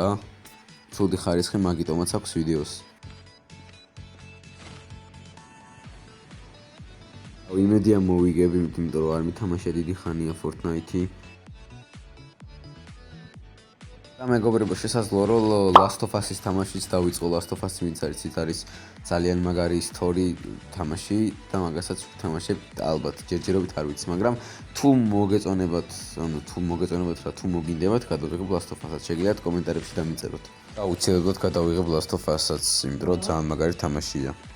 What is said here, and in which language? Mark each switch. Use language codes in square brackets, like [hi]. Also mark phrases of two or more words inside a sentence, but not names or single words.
[ka] ცუდი ხარისხი მაგიტომაც აქვს ვიდეოს. იმედია მოვიგებ, იმიტომ რომ არ მithამაშე დიდი ხანია Fortnite-ი. და მეგობრებო, შესაძლოა რომ Last of Us-ის თამაშიც დავიწყო. Last of Us-ი ვინც არის ძალიან მაგარი story თამაში და მაგასაც ვთამაშებ ალბათ ჯერჯერობით არ ვიცი, მაგრამ თუ მოგეწონებათ რა, თუ მოგინდებათ, გადავიღებ Last of Us-ს. შეგიძლიათ კომენტარებში დამიწეროთ. და უცებებლად გადავიღებ Last of Us-ს, იმიტომ რომ ძალიან მაგარი თამაშია.